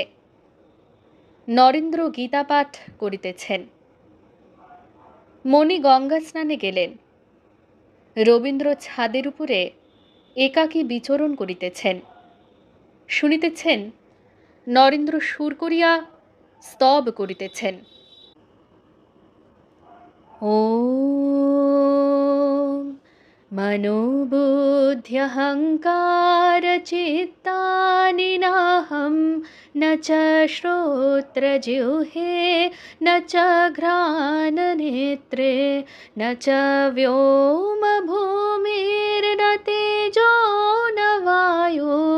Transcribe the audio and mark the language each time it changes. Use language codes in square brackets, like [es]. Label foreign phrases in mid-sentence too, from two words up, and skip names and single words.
[bn] নরেন্দ্র গীতাপাঠ করিতেছেন। মণি গঙ্গা স্নানে গেলেন। রবীন্দ্র ছাদের উপরে একাকী বিচরণ করিতেছেন। শুনিতেছেন নরেন্দ্র সুর করিয়া স্তব করিতেছেন। [sa] ওম मनोबुद्ध्यहङ्कार चित्तानि नाहं न च श्रोत्रजिह्वे न च घ्राणनेत्रे न च व्योमभूमिर्न तेजो न वायो